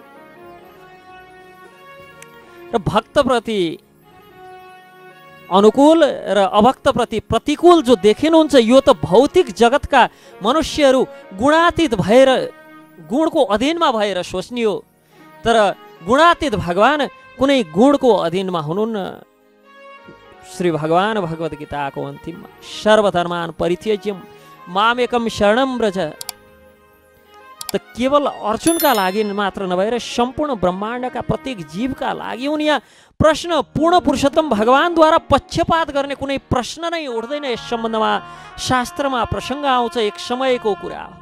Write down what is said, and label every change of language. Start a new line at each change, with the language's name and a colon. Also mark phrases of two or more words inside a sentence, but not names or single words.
Nepali: र भक्तप्रति अनुकूल र अभक्तप्रति प्रतिकूल जो देखिनुहुन्छ, यो त भौतिक जगतका मनुष्यहरू गुणातीत भएर गुणको अधीनमा भएर सोच्ने हो। तर गुणातीत भगवान कुनै गुणको अधीनमा हुनुहुन्न। श्री भगवान भगवत गीताको अन्तिममा
Sanskrit: सर्वधर्मान परित्यज्य मामेकम शरणम व्रज,
Nepali: त केवल अर्जुनका लागि मात्र नभएर सम्पूर्ण ब्रह्माण्डका प्रत्येक जीवका लागि हुन्। यहाँ प्रश्न पूर्ण पुरुषोत्तम भगवानद्वारा पक्षपात गर्ने कुनै प्रश्न नै उठ्दैन। यस सम्बन्धमा शास्त्रमा प्रसङ्ग आउँछ, एक समयको कुरा हो।